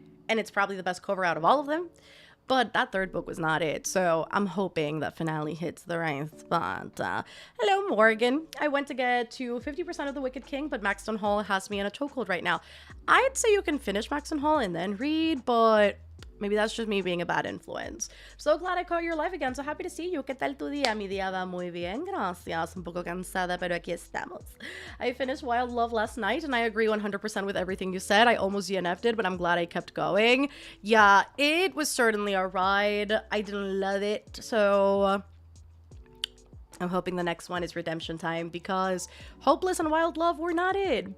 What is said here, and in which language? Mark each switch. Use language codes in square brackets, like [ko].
[en] And it's probably the best cover out of all of them. But that third book was not it, so I'm hoping that finale hits the right spot. Hello, Morgan. I went to get to 50% of The Wicked King, but Maxton Hall has me in a chokehold right now. I'd say you can finish Maxton Hall and then read, but Maybe that's just me being a bad influence. So glad I caught your live again. So happy to see you. [es] ¿Qué tal tu día? Mi día va muy bien, gracias. Un poco cansada, pero aquí estamos. [en] I finished Wild Love last night, and I agree 100% with everything you said. I almost DNF'd it, but I'm glad I kept going. Yeah, it was certainly a ride. I didn't love it, so I'm hoping the next one is redemption time, because Hopeless and Wild Love were not it.